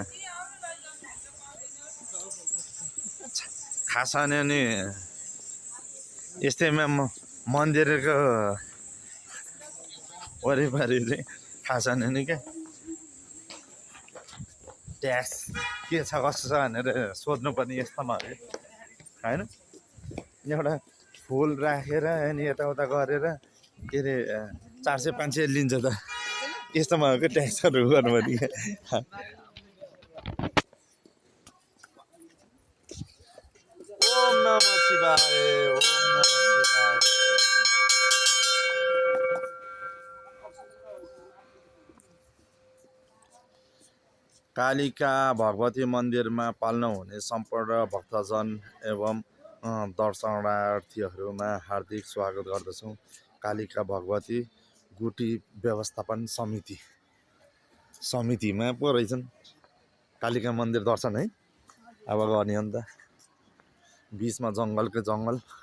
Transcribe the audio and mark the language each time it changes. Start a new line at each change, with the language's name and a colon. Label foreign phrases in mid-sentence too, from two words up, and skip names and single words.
Nepali: खास नि यस्तैमा मन्दिरको वरिपरि चाहिँ खास नि क्या ट्याक्स के छ कस्तो छ भनेर सोध्नु पर्ने यस्तोमा होइन एउटा फुल राखेर अनि यताउता गरेर के अरे 400-500 लिन्छ त यस्तोमा हो क्या ट्याक्सहरू गर्नुपर्ने
Sanskrit: ओम नमः शिवाय ओम नमः शिवाय
Nepali: कालिका भगवती मन्दिरमा पाल्न हुने सम्पूर्ण भक्तजन एवं दर्शनार्थीहरूमा हार्दिक स्वागत गर्दछौँ। कालिका भगवती गुटी व्यवस्थापन समितिमा पो रहेछन् कालिका मन्दिर दर्शन है अब गर्ने हो नि त बिचमा जङ्गलकै जङ्गल